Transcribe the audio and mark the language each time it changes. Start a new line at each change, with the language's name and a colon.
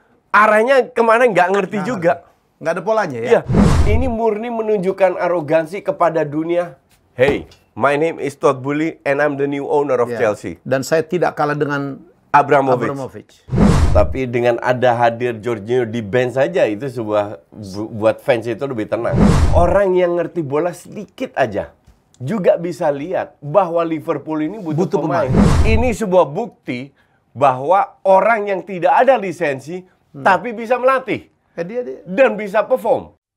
Indonesian: Arahnya kemana nggak ngerti juga. Nggak ada polanya ya? Iya. Ini murni menunjukkan arogansi kepada dunia.
English: Hey, my name is Todd Boehly and I'm the new owner of Chelsea.
Indonesian: Dan saya tidak kalah dengan Abramovich. Tapi dengan ada hadir Jorginho di bench saja itu sebuah buat fans itu lebih tenang. Orang yang ngerti bola sedikit aja juga bisa lihat bahwa Liverpool ini butuh pemain. Ini sebuah bukti bahwa orang yang tidak ada lisensi tapi bisa melatih dan bisa perform.